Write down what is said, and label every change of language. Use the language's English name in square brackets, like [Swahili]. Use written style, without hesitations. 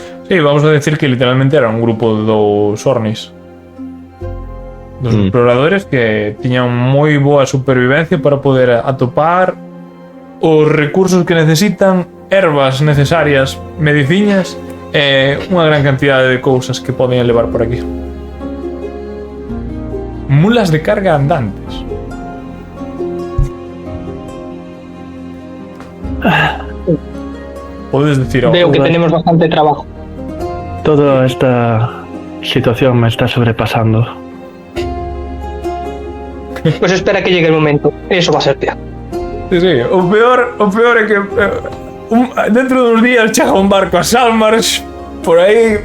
[Galician] Sí, vamos a decir que literalmente era un grupo dos Ornis. Dos exploradores que tiñan moi boa supervivencia para poder atopar os recursos que necesitan, ervas necesarias, mediciñas e unha gran cantidade de cousas que poden levar por aquí. Mulas de carga andantes. Podes decir algo. [Spanish] Veo que tenemos bastante trabajo. Toda esta situación me está sobrepasando. Pues espera que llegue el momento. Eso va a ser peor. [Galician] Sí, o peor é que dentro de uns días chega un barco a Salmars por aí.